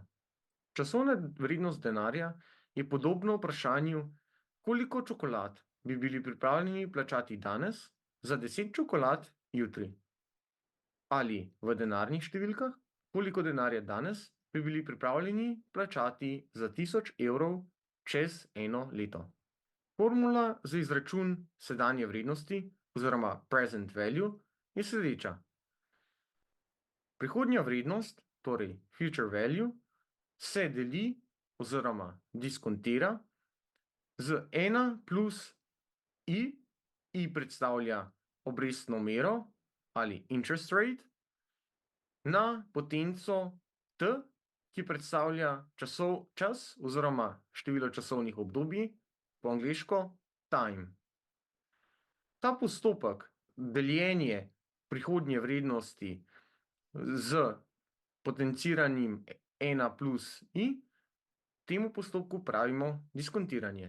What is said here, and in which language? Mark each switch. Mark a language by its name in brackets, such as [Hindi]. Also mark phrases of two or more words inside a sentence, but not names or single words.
[Slovenian] Časovna vrednost denarja je podobno vprašanju, koliko čokolad bi bili pripravljeni plačati danes za 10 čokolad jutri. Ali v denarnih številkah, koliko denarja danes bi bili pripravljeni plačati za 1000 evrov čez eno leto. Formula za izračun sedanje vrednosti oziroma [English] present value [Slovenian] je sledeča. Prihodnja vrednost, torej [English] future value, [Slovenian] se deli oziroma diskontira z 1 plus i, i predstavlja obrestno mero ali [English] interest rate, [Slovenian] na potenco t, ki predstavlja čas oziroma število časovnih obdobij, po angleško time. Ta postopek deljenja prihodnje vrednosti z potenciranim 1 plus i, temu postopku pravimo diskontiranje.